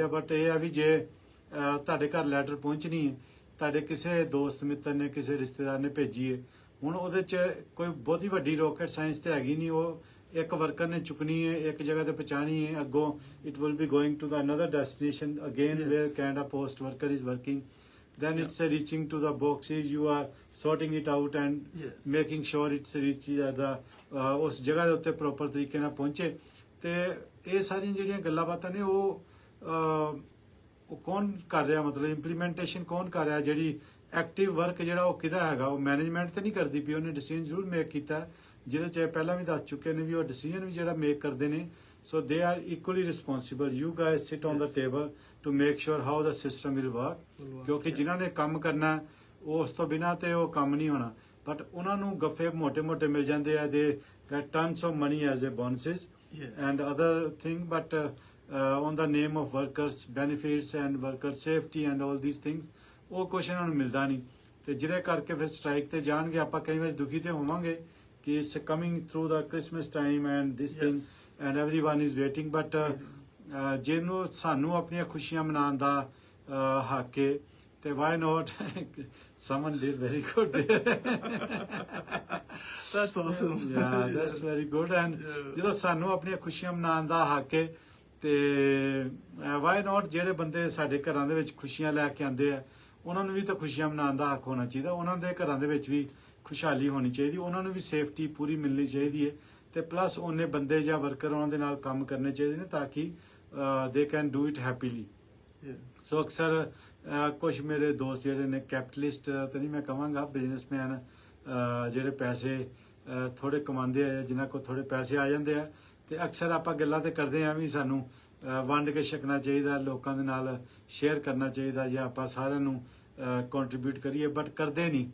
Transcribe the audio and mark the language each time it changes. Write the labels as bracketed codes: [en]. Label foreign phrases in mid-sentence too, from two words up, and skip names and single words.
[pa] ਬਟ ਇਹ ਆ ਵੀ ਜੇ ਤੁਹਾਡੇ ਘਰ ਲੈਟਰ ਪਹੁੰਚਣੀ ਹੈ, ਤੁਹਾਡੇ ਕਿਸੇ ਦੋਸਤ ਮਿੱਤਰ ਨੇ, ਕਿਸੇ ਰਿਸ਼ਤੇਦਾਰ ਨੇ ਭੇਜੀ ਹੈ, ਹੁਣ ਉਹਦੇ 'ਚ ਕੋਈ ਬਹੁਤੀ ਵੱਡੀ [en] rocket science [pa] ਤੇ ਹੈਗੀ ਨਹੀਂ, ਉਹ ਇੱਕ ਵਰਕਰ ਨੇ ਚੁੱਕਣੀ ਹੈ, ਇੱਕ ਜਗ੍ਹਾ ਤੇ ਪਹੁੰਚਾਣੀ ਹੈ, ਅੱਗੋਂ [en] it will be going to the another destination again where Canada Post worker is working. Then it's reaching to the boxes, you are sorting it out and making sure it's reaches at the [pa] ਉਸ ਜਗ੍ਹਾ ਦੇ ਉੱਤੇ ਪ੍ਰੋਪਰ ਤਰੀਕੇ ਨਾਲ ਪਹੁੰਚੇ। ਤੇ ਇਹ ਸਾਰੀਆਂ ਜਿਹੜੀਆਂ ਗੱਲਾਂ ਬਾਤਾਂ ਨੇ ਉਹ ਕੌਣ ਕਰ ਰਿਹਾ, ਮਤਲਬ ਇੰਪਲੀਮੈਂਟੇਸ਼ਨ ਕੌਣ ਕਰ ਰਿਹਾ, ਜਿਹੜੀ [en] active work [pa] ਜਿਹੜਾ ਉਹ ਕਿਹਦਾ ਹੈਗਾ, ਉਹ ਮੈਨੇਜਮੈਂਟ ਤੇ ਨਹੀਂ ਕਰਦੀ ਪਈ, ਉਹਨੇ ਡਿਸੀਜਨ ਜ਼ਰੂਰ ਮੇਕ ਕੀਤਾ, ਜਿਹਦੇ 'ਚ ਪਹਿਲਾਂ ਵੀ ਦੱਸ ਚੁੱਕੇ ਨੇ ਵੀ ਉਹ ਡਿਸੀਜਨ ਵੀ ਜਿਹੜਾ ਮੇਕ ਕਰਦੇ ਨੇ। [en] So they are equally responsible. You guys sit on the table to make sure how the system will work. [pa] ਕਿਉਂਕਿ ਜਿਨ੍ਹਾਂ ਨੇ ਕੰਮ ਕਰਨਾ ਉਹ ਉਸ ਤੋਂ ਬਿਨਾਂ ਤੇ ਉਹ ਕੰਮ ਨਹੀਂ ਹੋਣਾ, ਬਟ ਉਹਨਾਂ ਨੂੰ ਗੱਫੇ ਮੋਟੇ-ਮੋਟੇ ਮਿਲ ਜਾਂਦੇ ਆ, [en] they get tons of money as a bonuses and other thing, but on the name of workers benefits and worker safety and all these things [pa] ਉਹ ਕੁਛ ਇਹਨਾਂ ਨੂੰ ਮਿਲਦਾ ਨਹੀਂ, ਤੇ ਜਿਹਦੇ ਕਰਕੇ ਫਿਰ ਸਟ੍ਰਾਈਕ ਤੇ ਜਾਣਗੇ। ਆਪਾਂ ਕਈ ਵਾਰ ਦੁਖੀ ਤੇ ਹੋਵਾਂਗੇ ਕਿ [en] it's coming through the Christmas time and this thing and everyone is waiting, but [pa] ਜਿਹਨੂੰ ਸਾਨੂੰ ਆਪਣੀਆਂ ਖੁਸ਼ੀਆਂ ਮਨਾਉਣ ਦਾ ਹੱਕ ਹੈ, ਤੇ [en] why not someone did very good there. That's awesome. Yeah, that's very good. [pa] And ਜਦੋਂ ਸਾਨੂੰ ਆਪਣੀਆਂ ਖੁਸ਼ੀਆਂ ਮਨਾਉਣ ਦਾ ਹੱਕ ਹੈ, ਤੇ [en] why not [pa] ਜਿਹੜੇ ਬੰਦੇ ਸਾਡੇ ਘਰਾਂ ਦੇ ਵਿੱਚ ਖੁਸ਼ੀਆਂ ਲੈ ਕੇ ਆਉਂਦੇ ਆ, ਉਹਨਾਂ ਨੂੰ ਵੀ ਤਾਂ ਖੁਸ਼ੀਆਂ ਮਨਾਉਣ ਦਾ ਹੱਕ ਹੋਣਾ ਚਾਹੀਦਾ, ਉਹਨਾਂ ਦੇ ਘਰਾਂ ਦੇ ਵਿੱਚ ਵੀ ਖੁਸ਼ਹਾਲੀ ਹੋਣੀ ਚਾਹੀਦੀ, ਉਹਨਾਂ ਨੂੰ ਵੀ ਸੇਫਟੀ ਪੂਰੀ ਮਿਲਣੀ ਚਾਹੀਦੀ ਹੈ, ਤੇ ਪਲੱਸ ਉਹਨੇ ਬੰਦੇ ਜਾਂ ਵਰਕਰ ਉਹਨਾਂ ਦੇ ਨਾਲ ਕੰਮ ਕਰਨੇ ਚਾਹੀਦੇ ਨੇ ਤਾਂ ਕਿ [en] they can do it happily. [pa] ਸੋ ਅਕਸਰ ਕੁਝ ਮੇਰੇ ਦੋਸਤ ਜਿਹੜੇ ਨੇ ਕੈਪੀਟਲਿਸਟ ਤਾਂ ਨਹੀਂ ਮੈਂ ਕਹਾਂਗਾ, ਬਿਜ਼ਨਸਮੈਨ ਜਿਹੜੇ ਪੈਸੇ ਥੋੜੇ ਕਮਾਉਂਦੇ ਆ, ਜਿਨ੍ਹਾਂ ਕੋਲ ਥੋੜੇ ਪੈਸੇ ਆ ਜਾਂਦੇ ਆ, ਤੇ ਅਕਸਰ ਆਪਾਂ ਗੱਲਾਂ ਤੇ ਕਰਦੇ ਆ ਵੀ ਸਾਨੂੰ ਵੰਡ ਕੇ ਛਕਣਾ ਚਾਹੀਦਾ, ਲੋਕਾਂ ਦੇ ਨਾਲ ਸ਼ੇਅਰ ਕਰਨਾ ਚਾਹੀਦਾ, ਜਾਂ ਆਪਾਂ ਸਾਰਿਆਂ ਨੂੰ ਕੰਟਰੀਬਿਊਟ ਕਰੀਏ, ਬਟ ਕਰਦੇ ਨਹੀਂ।